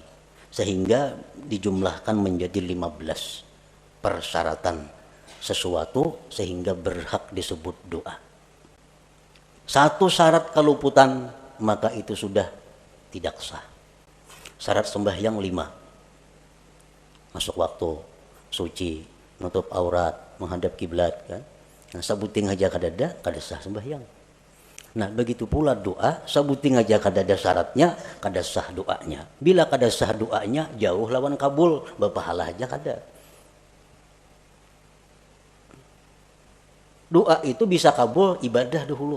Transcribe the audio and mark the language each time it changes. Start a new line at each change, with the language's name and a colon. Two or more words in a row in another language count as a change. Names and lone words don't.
Indonesian: Sehingga dijumlahkan menjadi 15 persyaratan sesuatu sehingga berhak disebut doa. Satu syarat keluputan maka itu sudah tidak sah. Syarat sembahyang 5. Masuk waktu, suci, nutup aurat, menghadap kiblat kan.
Banjar: Nah, sabuting aja kadada kada sah sembahyang. Nah, begitu pula doa, sabuting aja kadada syaratnya, kada sah doanya. Bila kada sah doanya, jauh lawan kabul, berpahala aja kada.
Indonesian: Doa itu bisa kabul ibadah dahulu.